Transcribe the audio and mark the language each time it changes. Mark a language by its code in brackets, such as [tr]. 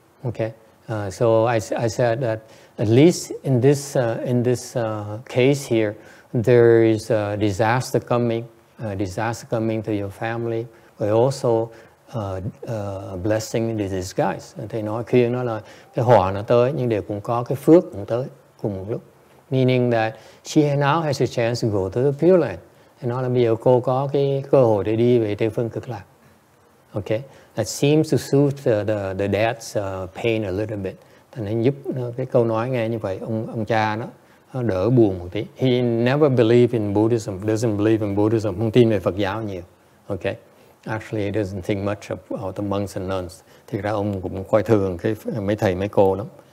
[en] Okay, so I said that at least in this case here, there is a disaster coming to your family, but also a blessing in disguise. [vi] Thầy nói khuyên nó là cái họa nó tới nhưng đều cũng có cái phước cũng tới cùng một lúc. [en] Meaning that she now has a chance to go to the Pure Land. [vi] Thầy nói là bây giờ cô có cái cơ hội để đi về Tây Phương Cực Lạc. [en] Okay, that seems to soothe the dad's pain a little bit. [vi] Thành nên giúp cái câu nói nghe như vậy, ông cha nó đỡ buồn một tí. [en] He never believed in Buddhism, doesn't believe in Buddhism, [vi] không tin về Phật giáo nhiều. [en] Okay, actually he doesn't think much about the monks and nuns. [vi] Thì ra ông cũng coi thường cái mấy thầy mấy cô lắm.